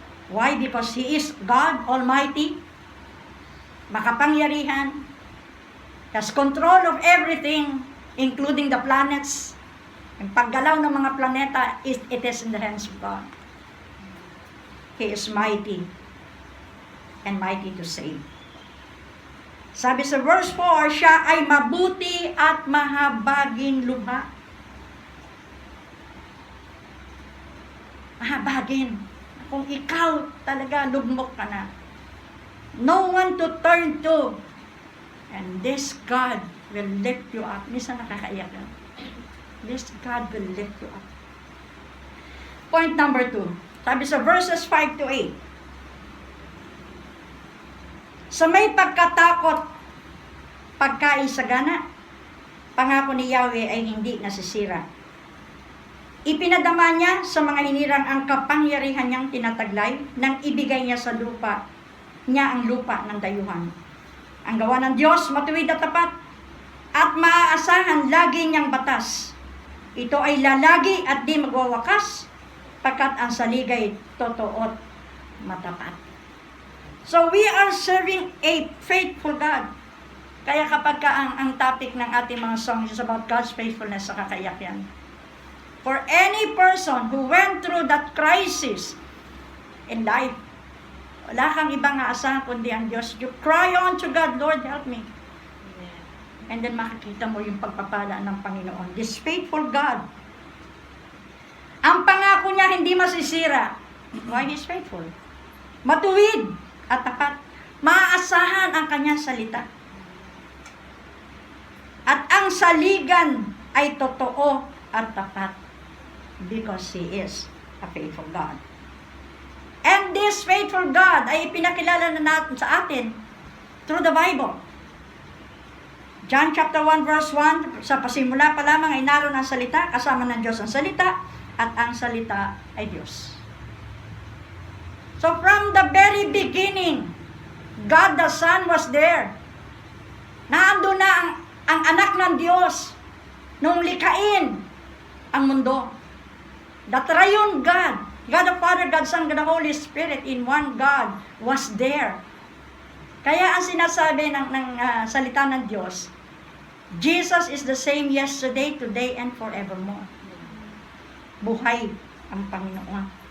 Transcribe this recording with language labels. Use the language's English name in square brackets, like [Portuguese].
[English] Why? Because He is God Almighty, [Filipino] makapangyarihan, [English] has control of everything, including the planets. [Filipino] Ang paggalaw ng mga planeta, [English] it is in the hands of God. He is mighty, and mighty to save. [Filipino] Sabi sa verse 4, siya ay mabuti at mahabagin lubha. Mahabagin. Kung ikaw talaga lugmok ka na, [English] no one to turn to, and this God will lift you up. [Filipino] Minsan nakakaiyak na. [English] This God will lift you up. Point number 2. [Filipino] Sabi sa [English] verses 5 to 8. [Filipino] Sa may pagkatakot, pagkaisagana, pangako ni Yahweh ay hindi nasisira. Ipinadama niya sa mga hinirang ang kapangyarihan niyang tinataglay nang ibigay niya sa lupa niya ang lupa ng dayuhan. Ang gawa ng Diyos, matuwid at tapat, at maaasahan lagi niyang batas. Ito ay lalagi at di magwawakas, pagkat ang saligay totoo at matapat. [English] So we are serving a faithful God. [Filipino] Kaya kapag ang topic ng ating mga songs [English] is about God's faithfulness, [Filipino] sa kakaiyak yan. [English] For any person who went through that crisis in life, [Filipino] wala kang ibang aasahan kundi ang Diyos. [English] You cry on to God, Lord, help me. And then [Filipino] makikita mo yung pagpapala ng Panginoon. [English] This faithful God. [Filipino] Ang pangako niya hindi masisira. [English] Why? He's faithful. [Filipino] Matuwid at tapat. Maaasahan ang kanyang salita. At ang saligan ay totoo at tapat. [English] Because He is a faithful God. And this faithful God [Filipino] ay ipinakilala na natin sa atin [English] through the Bible. [Filipino] John chapter 1 verse 1, sa pasimula pa lamang ay naroon ang salita, kasama ng Diyos ang salita, at ang salita ay Diyos. [English] So from the very beginning, God the Son was there. [Filipino] Naandun na ang anak ng Diyos nung likain ang mundo. [English] The triune God, God the Father, God the Son, God the Holy Spirit in one God was there. [Filipino] Kaya ang sinasabi ng salita ng Diyos, [English] Jesus is the same yesterday, today, and forevermore. [Filipino] Buhay ang Panginoon.